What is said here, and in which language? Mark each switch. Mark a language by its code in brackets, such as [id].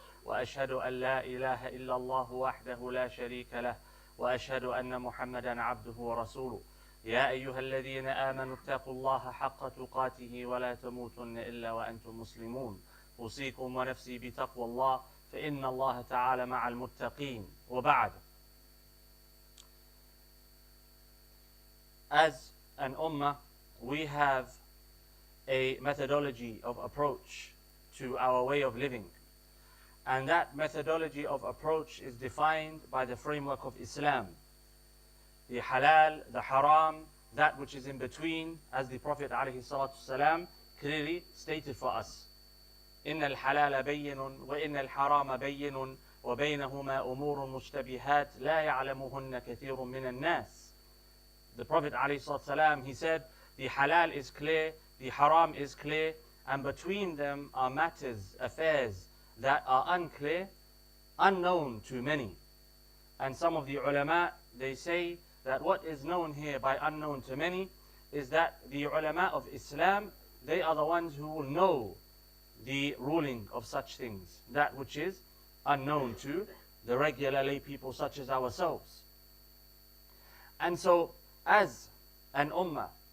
[ar] وأشهد أن لا إله إلا الله وحده لا شريك له وأشهد أن محمدا عبده ورسوله يا أيها الذين آمنوا اتقوا الله حق تقاته ولا تموتن إلا وأنتم مسلمون أوصيكم ونفسي بتقوى الله فإن الله تعالى مع المتقين وبعد. [en] As an ummah, we have a methodology of approach to our way of living, and that methodology of approach is defined by the framework of Islam. The halal, the haram, that which is in between, as the Prophet ﷺ clearly stated for us. [ar] إن الحلال بين وإن الحرام بين وبينهما أمور مشتبهات لا يعلمهن كثير من الناس. [en] The Prophet ﷺ, he said, the halal is clear, the haram is clear, and between them are matters, affairs that are unclear, unknown to many. And some of the ulama, they say that what is known here by unknown to many is that the ulama of Islam, they are the ones who will know the ruling of such things, that which is unknown to the regular lay people such as ourselves. And so, as an ummah,